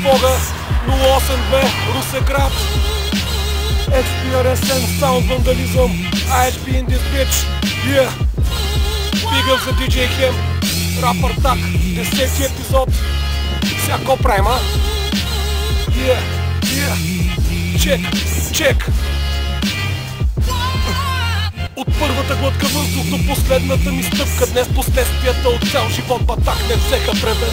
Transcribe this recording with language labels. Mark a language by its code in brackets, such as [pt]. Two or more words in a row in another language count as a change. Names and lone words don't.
[bg] 082 Русеград. XPRSN Sound Vandalism. [en] IHP in this bitch. Yeah. Big up за DJ Hem. [bg] Рапър Так. 10-ти епизод. Сега ко правим, а? [en] Yeah. Чек. [bg] От първата глътка въздух до последната ми стъпка. Днес последствията от цял живот батак не взеха превес.